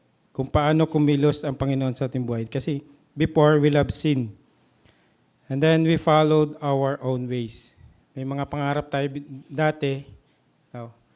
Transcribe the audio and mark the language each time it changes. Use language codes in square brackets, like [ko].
[tl] Kung paano kumilos ang Panginoon sa ating buhay. [en] Kasi before, we love sin. And then we followed our own ways. [tl] May mga pangarap tayo dati, no?